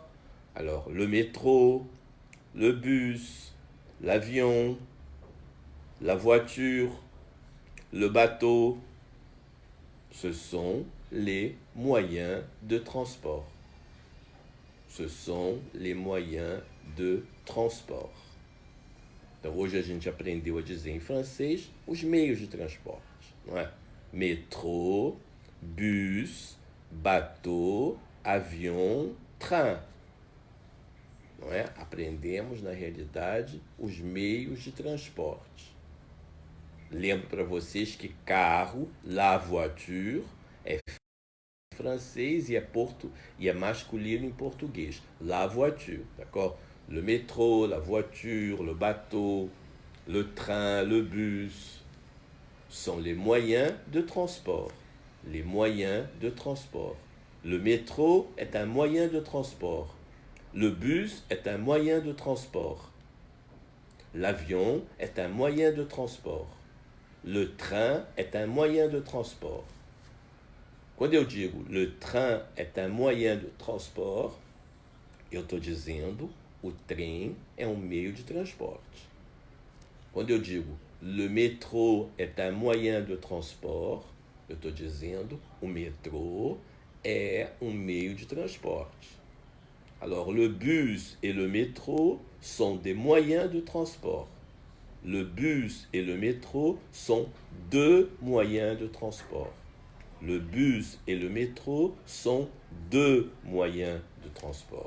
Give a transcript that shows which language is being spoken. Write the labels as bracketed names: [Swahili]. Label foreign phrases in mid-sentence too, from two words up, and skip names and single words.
[French] Alors, le métro, le bus, l'avion, la voiture, le bateau, ce sont les moyens de transport. Ce sont les moyens de transport. [Portuguese] Então, hoje a gente aprendeu a dizer em francês os meios de transporte, não é? [French] Metrô, bus, bateau, avião, train. [Portuguese] Não é? Aprendemos, na realidade, os meios de transporte. Lembro para vocês que carro, [French] la voiture, [Portuguese] é francês e é masculino em português. [French] La voiture, d'accord? Le métro, la voiture, le bateau, le train, le bus sont les moyens de transport. Les moyens de transport. Le métro est un moyen de transport. Le bus est un moyen de transport. L'avion est un moyen de transport. Le train est un moyen de transport. [Portuguese] Quando eu digo [French] le train est un moyen de transport, [Portuguese] eu estou dizendo o trem é um meio de transporte. Quando eu digo [French] le métro est un moyen de transport, [Portuguese] eu estou dizendo o metrô é um meio de transporte. [French] Alors, le bus et le métro sont des moyens de transport. Le bus et le métro sont deux moyens de transport. Le bus et le métro sont deux moyens de transport.